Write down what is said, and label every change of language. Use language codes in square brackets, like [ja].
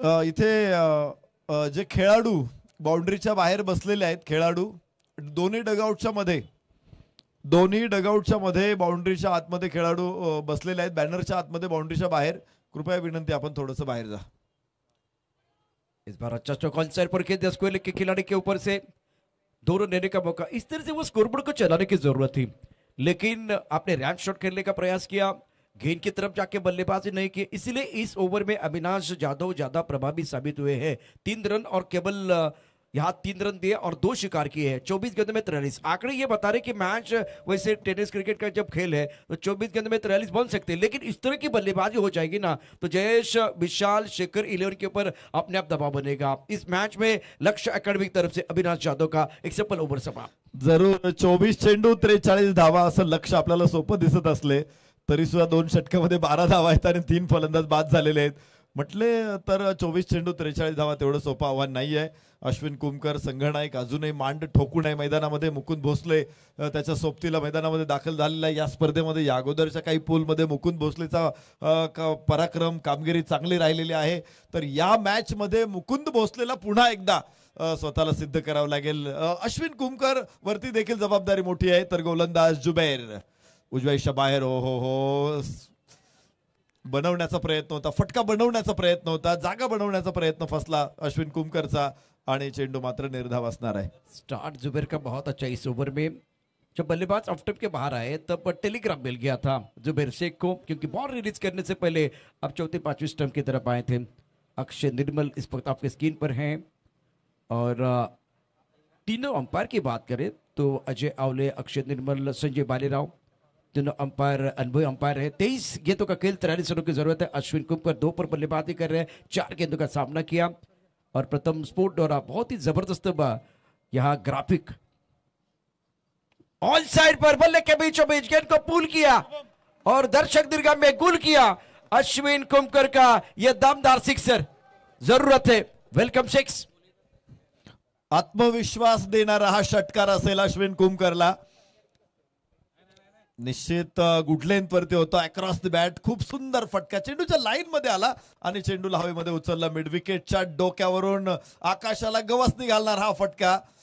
[mr] इथे जे खेळाडू बाउंड्रीच्या बाहेर बसलेले आहेत, खेळाडू दोन्ही डगआउटच्या मध्ये, दोन्ही डगआउटच्या मध्ये बाउंड्रीच्या आतमध्ये खेळाडू बसलेले आहेत, बॅनरच्या आतमध्ये बाउंड्रीच्या बाहेर. कृपया विनंती आपण थोडंसं बाहेर जा. [hi] इस बार अच्छा चौक ऑन साइड पर खेल स्क्वायर के खिलाड़ी के ऊपर से दोनों लेने का मौका. इस तरह से वो स्कोरबोर्ड को चलाने की जरूरत थी, लेकिन आपने रैंप शॉट खेलने का प्रयास किया, गेंद की तरफ जाके बल्लेबाजी नहीं की, इसलिए इस ओवर में अविनाश जाधव ज्यादा प्रभावी साबित हुए हैं. 3 रन और केवल यहाँ 3 रन दिए और 2 शिकार किए हैं. 24 गेंद में 43. आंकड़े ये बता रहे कि मैच वैसे टेनिस क्रिकेट का जब खेल है तो 24 गेंद में 43 बन सकते हैं, लेकिन इस तरह की बल्लेबाजी हो जाएगी ना तो जयेश, विशाल, शेखर 11 के ऊपर अपने आप दबाव बनेगा. इस मैच में लक्ष्य एकेडमी की तरफ से अविनाश जाधव का एक सफल ओव्हर समाप्त. [mr] जरूर 24 चेंडू 43 धावा असं लक्ष आपल्याला सोपं दिसत असले तरी सुद्धा 2 षटकामध्ये 12 धावा आहेत आणि 3 फलंदाज बाद झालेले आहेत. म्हटले तर 24 चेंडू 43 धावा तेवढं सोपं आव्हान नाही आहे. अश्विन कुमकर संघनायक अजूनही मांड ठोकून आहे मैदानामध्ये. मुकुंद भोसले त्याच्या सोबतीला मैदानामध्ये दाखल झालेला आहे. या स्पर्धेमध्ये या अगोदरच्या काही पूलमध्ये मुकुंद भोसलेचा पराक्रम कामगिरी चांगली राहिलेली आहे. तर या मॅच मध्ये मुकुंद भोसलेला पुन्हा एकदा स्वतःला सिद्ध करावं लागेल. अश्विन कुमकर वरती देखील जबाबदारी मोठी आहे. तर गोलंदाज जुबैर उजव्याच्या बाहेर हो बनवण्याचा प्रयत्न होता, फटका बनवण्याचा प्रयत्न होता, जागा बनवण्याचा प्रयत्न फसला अश्विन कुमकरचा आणि चेंडू मात्र निर्धाव असणार आहे. [hi] स्टार्ट जुबैर का बहुत अच्छा इस ओवर में. जब बल्लेबाज ऑफ स्टंप के बाहर आए तब टेलीग्राफ मिल गया था जुबैर शेख को, क्योंकि बॉल रिलीज करने से पहले अब चौथे 5वें स्टंप की तरफ आए थे. अक्षय निर्मल इस वक्त आपके स्क्रीन पर हैं और तीनों अंपायर की बात करें तो अजय आवले, अक्षय निर्मल, संजय बालेराव तीनों अंपायर अनुभवी अंपायर है. 23 गेंदों का खेल, 43 रनों की जरूरत है. अश्विन कुमकर 2 पर बल्लेबाजी कर रहे हैं, 4 गेंदों का सामना किया और प्रथम स्पोर्ट द्वारा बहुत ही जबरदस्त यहाँ ग्राफिक ऑन साइड पर बल्ले के बीचों बीच गेंद को पुल किया और दर्शक दीर्घा में गुल किया. अश्विन कुमकर का यह दमदार सिक्सर, जरूरत है वेलकम 6. [mr] आत्मविश्वास देणारा हा षटकार असेल अश्विन कुमकरला. निश्चित गुड लेंथ वरती होता, अक्रॉस द बॅट, खूप सुंदर फटका चेंडूच्या लाईन मध्ये आला आणि चेंडूला हवेमध्ये उचलला. मिड विकेटच्या डोक्यावरून आकाशाला गवसणी घालणार हा फटका.